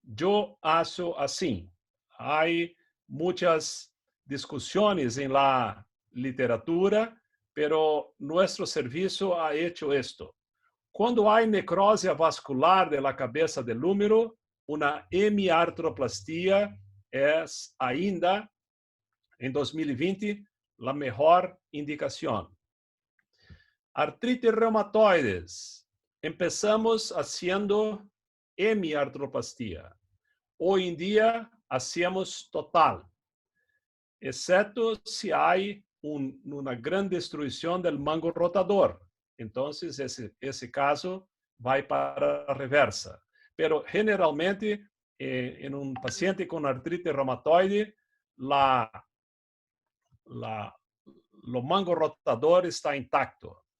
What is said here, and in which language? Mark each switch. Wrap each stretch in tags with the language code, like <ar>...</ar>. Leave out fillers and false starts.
<pt>Eu acho assim. Há muitas discussões em la literatura,</pt> <es>pero nuestro serviço ha hecho esto.</es> <pt>Quando há necrose vascular de la cabeça del húmero, uma hemiartroplastia é ainda, em 2020, a melhor indicação. Artrite reumatoides.</pt> <es>Empezamos haciendo hemiartroplastia.</es> <pt>Hoje em dia, hacemos total, exceto se há uma grande destruição do mango rotador. Então, esse caso vai para a reversa.</pt> <es>Pero generalmente,</es> <pt>em um paciente com artrite reumatoide, o mango rotador está intacto.</pt>